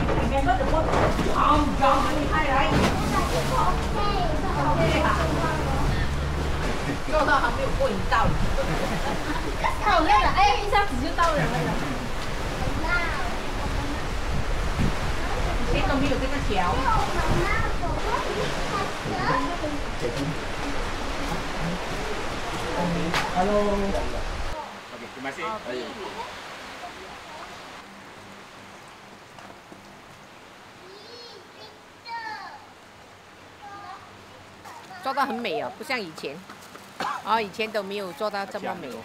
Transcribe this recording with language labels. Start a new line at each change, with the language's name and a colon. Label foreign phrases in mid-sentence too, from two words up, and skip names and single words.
English: Remember the boat? Jump, really high, right?
Chinese: 做到还没有过瘾到。好累了，哎，一下子就到了。以前都没有这个桥。
English: Hello.
Malay: Oke, terima kasih.
Chinese: 做到很美哦，不像以前。哦，以前都没有做到这么美。